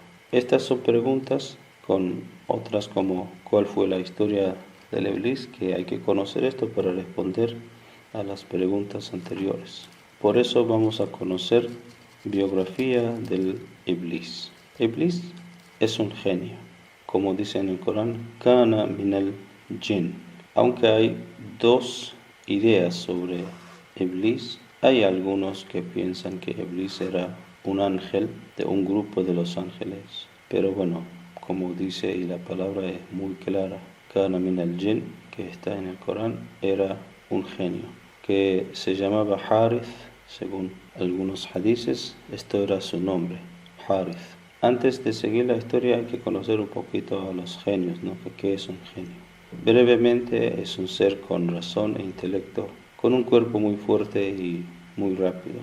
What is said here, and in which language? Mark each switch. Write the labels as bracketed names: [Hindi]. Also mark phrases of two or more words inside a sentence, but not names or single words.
[Spanish] Estas son preguntas con otras como ¿cuál fue la historia del Iblis? Que hay que conocer esto para responder a las preguntas anteriores. Por eso vamos a conocer biografía del Iblis. Iblis es un genio, como dice en el Corán, [Arabic] كان من الجن. [Spanish] Aunque hay dos ideas sobre Iblis, hay algunos que piensan que Iblis era un ángel de un grupo de los ángeles. Pero bueno, como dice, y la palabra es muy clara, [Arabic] كان من الجن, [Spanish] que está en el Corán, era un genio, que se llamaba Harith, según algunos hadices, esto era su nombre, Harith. Antes de seguir la historia hay que conocer un poquito a los genios, ¿no? ¿Qué es un genio? Brevemente, es un ser con razón e intelecto, con un cuerpo muy fuerte y muy rápido.